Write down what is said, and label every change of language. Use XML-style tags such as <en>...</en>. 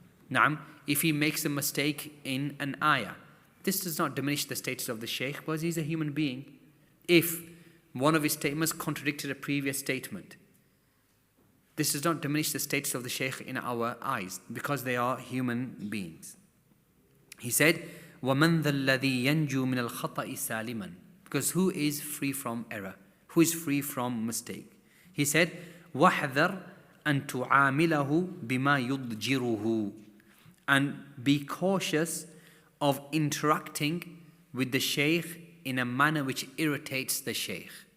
<en>Naam, if he makes a mistake in an ayah, this does not diminish the status of the Shaykh because he's a human being. If one of his statements contradicted a previous statement, this does not diminish the status of the Shaykh in our eyes because they are human beings. He said,</en> <ar>وَمَنْ ذَا الَّذِي يَنْجُو مِنَ الْخَطَإِ سَالِمًا.</ar> <en>Because who is free from error? Who is free from mistake? He said,</en> <ar>وَحْذَرْ أن تعامله بما يضجره.</ar> <en>And be cautious of interacting with the Shaykh in a manner which irritates the Shaykh.</en>